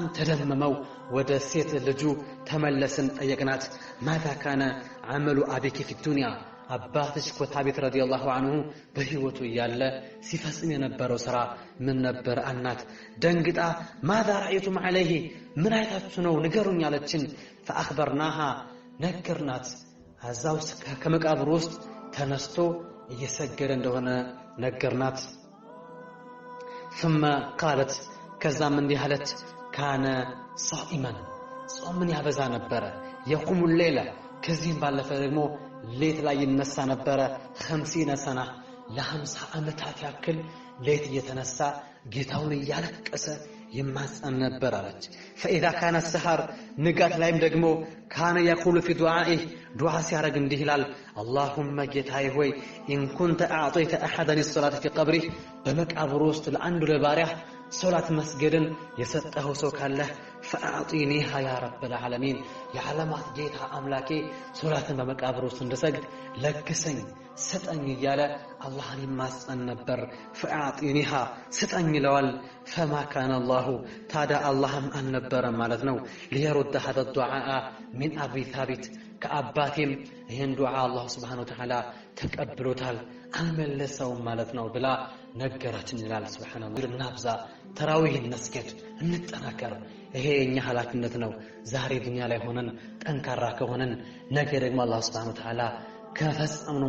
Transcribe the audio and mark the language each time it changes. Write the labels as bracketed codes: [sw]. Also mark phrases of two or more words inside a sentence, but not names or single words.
[am] ተደመመው ወደ ሴት ልጁ ተመለስን። ጠየቅናት [ar] ما كان عمل أبيك في الدنيا [am] አባትሽ ኮታቢት ረዲየላሁ ዐንሁ በህይወቱ እያለ ሲፈጽም የነበረው ስራ ምን ነበር አልናት። ደንግጣ [ar] ماذا رأيتم عليه [am] ምን አይታችሁ ነው ንገሩኝ አለችን። ፈአኽበርናሃ ነገርናት። እዛው ከመቃብር ውስጥ ተነስቶ እየሰገደ እንደሆነ ነገርናት። [ar] ثم قالت [am] ከዛም እንዲህ አለች [ar] كان صائما [am] ጾምን ያበዛ ነበረ። የቁሙ ሌላ ከዚህም ባለፈ ደግሞ ሌት ላይ ይነሳ ነበረ። 50 ሰና ለ50 ዓመታት ያክል ሌት እየተነሳ ጌታውን እያለቀሰ ይማጸን ነበር አለች። [ar] فإذا كان السحر [am] ንጋት ላይም ደግሞ [ar] كان يقول في دعائه [am] ዱዓ ሲያረግ እንዲህ ይላል اللهم ጌታዬ ሆይ [ar] إن كنت أعطيت أحدا الصلاة في قبره [am] በመቃብሩ ውስጥ ለአንዱ ለባሪያህ ሶላት መስገድን የሰጠኸው ሰው ካለ [ar] فأعطينيها يا رب العالمين [am] የዓለማት ጌታ አምላኬ ሶላትን በመቃብር ውስጥ እንድሰግድ ለግሰኝ ስጠኝ እያለ አላህን ይማጸን ነበር። فأعطينيها ስጠኝ ይለዋል። [ar] فما كان الله [am] ታዲያ አላህም አልነበረም ማለት ነው [ar] ليرد هذا الدعاء من أبي ثابت [am] ከአባቴም ይህን ዱዓ አላህ [ar] سبحانه وتعالى [am] ተቀብሎታል አልመለሰውም ማለት ነው ብላ ነገራችን ይላል። ሱብሃንአላህ እናብዛ፣ ተራዊህ እንስገድ፣ እንጠናከር። ይሄ የኛ ኃላፊነት ነው። ዛሬ ዱንያ ላይ ሆነን ጠንካራ ከሆነን ነገ ደግሞ አላህ [ar] سبحانه وتعالى [am] ከፈጸምነው